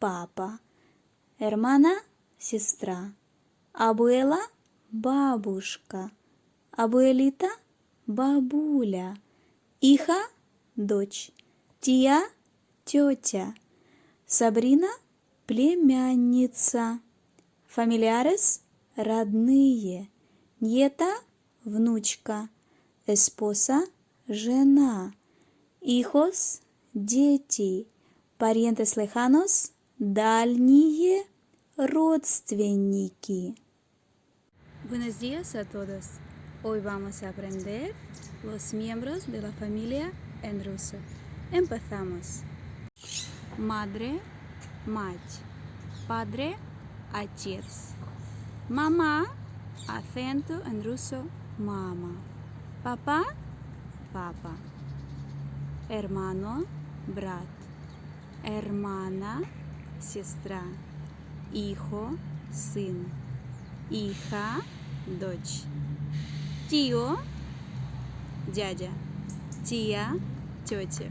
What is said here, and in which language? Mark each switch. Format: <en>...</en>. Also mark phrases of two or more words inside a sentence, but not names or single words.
<es>папа, hermana – сестра, abuela – бабушка, abuelita –</es> <ru>бабуля, hija – дочь, tía – тетя, sobrina – племянница, familiares – родные, nieta – внучка,</ru> <es>esposa – жена, hijos – дети, parientes lejanos –</es> <ru>дальние родственники.</ru> <es>Buenos días a todos. Hoy vamos a aprender los miembros de la familia en ruso. Empezamos. Madre – мать, padre – отец, mamá – acento en ruso – mama, papá – papa, hermano – брат, hermana – сестра, hijo – сын, hija – дочь, tío – дядя, tía – тетя.</es>